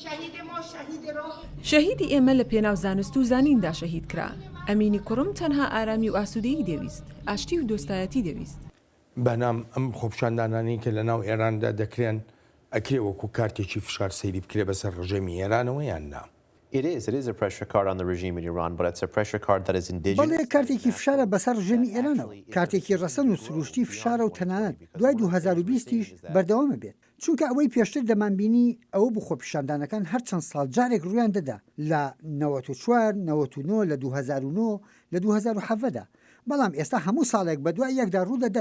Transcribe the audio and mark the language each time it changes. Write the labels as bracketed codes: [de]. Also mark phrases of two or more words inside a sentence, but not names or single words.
[ckb] شەهیدی ئێمە لە پێناو زانست و زانیندا شەهید کرا. ئەمینی کوڕم تەنها ئارامی و ئاسوودەیی دەویست ئاشتی و دۆستایەتی دەویست. بەنام ئەم خۆپیشاندانانی کە لە ناو ئێراندا دەکرێن ئەکرێ وەکو کارتێکی فشار سەیری بکرێ بەسەر ڕژێمی ئێرانەوە یان نا. [en] It is a pressure card on the regime in Iran, but it's a pressure card that is indigenous. [ckb] بەڵێ کارتێکی فشارە بەسەر ژێمی ئێرانەوە کارتێکی ڕەسەن و سروشتی فشارە و تەنانەت دوای 2020ش بەردەوامە بێت چونکە ئەوەی پێشتر دەمانبینی ئەوە بوو خۆپیشاندانەکان هەر چەند ساڵ جارێک ڕویان دەدا لە 94 99 لە 2009 لە 2007دا بەڵام ئێستا هەموو ساڵێک بە دوای یەکدا ڕوو دەدەن.